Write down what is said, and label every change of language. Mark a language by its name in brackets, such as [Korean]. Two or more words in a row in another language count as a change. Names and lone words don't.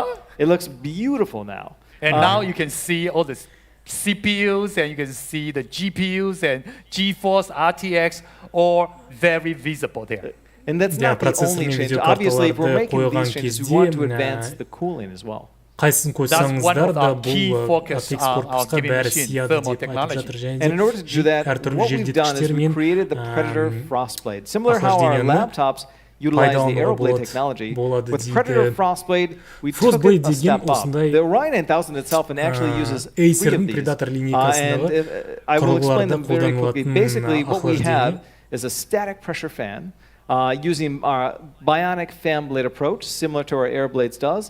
[English] It looks beautiful now. And now you can see all the CPUs and you can see the GPUs and GeForce RTX all very visible there. And that's not the only change. Obviously, if we're making these changes, we want to advance the cooling as well. [Kazakh] Қайсын қойсаңыздар да бұл ATX корпусқа бәрі сияды деп айтып жатыр. [English] And in order to do that, what we've done is we created the Predator Frostblade. Similar how our laptops utilize the Aeroblade technology. With Predator Frostblade, we took it a step up. The Orion 9000 itself actually uses three of these. And I will explain them very quickly. Basically, what we have is a static pressure fan using our bionic fan blade approach, similar to our Airblades does.